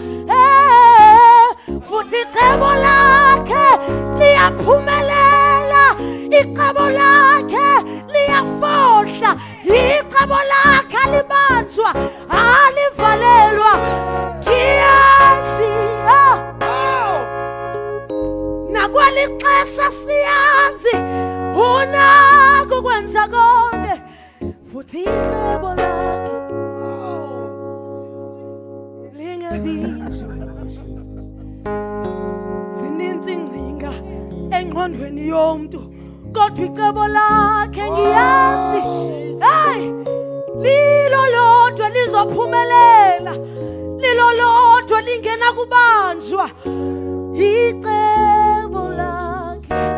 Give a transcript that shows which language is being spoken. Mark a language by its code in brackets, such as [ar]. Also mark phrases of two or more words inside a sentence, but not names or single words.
[zu] Futhi icebo lakhe liyaphumelela, icebo lakhe liyafohla, icebo lakhe alibanjwa, alivalelwa. Ngiyazi, [xh] nakweli xesha siyazi unako ukwenza konke, futhi icebo lakhe lingavitshwe. Zininzi ingcinga engqondweni yomntu, kodwa icebo lakhe ngiyazi, hey, lilo lodwa lizophumelela, lilo lodwa lingena kubanjwa, icebo lakhe.